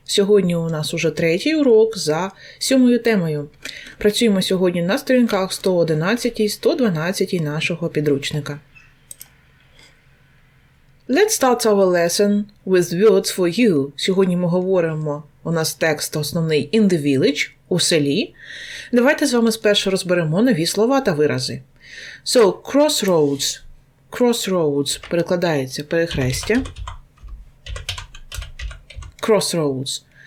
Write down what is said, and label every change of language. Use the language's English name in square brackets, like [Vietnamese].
[Ukrainian] Сьогодні у нас уже третій урок за 7 темою. Працюємо сьогодні на сторінках 111-112 нашого підручника. [English] Let's start our lesson with words for you. [Ukrainian] Сьогодні ми говоримо, у нас текст основний [English] in the village, [Ukrainian] у селі. Давайте з вами спершу розберемо нові слова та вирази. [English] So, crossroads. [Ukrainian] Crossroads перекладається перехрестя. [English] Crossroads.